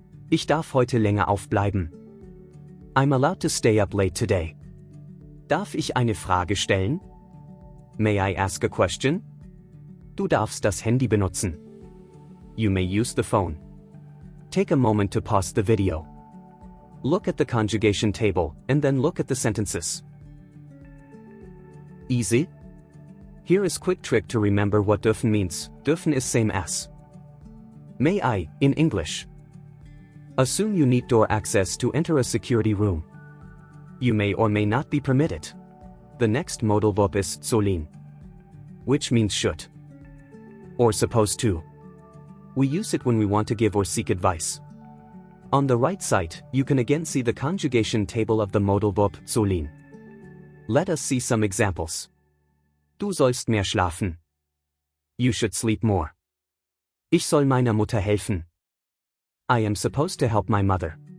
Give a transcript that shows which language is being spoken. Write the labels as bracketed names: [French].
[German] Ich darf heute länger aufbleiben. [English] I'm allowed to stay up late today. [German] Darf ich eine Frage stellen? [English] May I ask a question? [German] Du darfst das Handy benutzen. [English] You may use the phone. Take a moment to pause the video. Look at the conjugation table, and then look at the sentences. Easy? Here is quick trick to remember what dürfen means. Dürfen is same as may I, in English. Assume you need door access to enter a security room. You may or may not be permitted. The next modal verb is sollen, which means should or supposed to. We use it when we want to give or seek advice. On the right side, you can again see the conjugation table of the modal verb sollen. Let us see some examples. [German] Du sollst mehr schlafen. [English] You should sleep more. [German] Ich soll meiner Mutter helfen. [English] I am supposed to help my mother.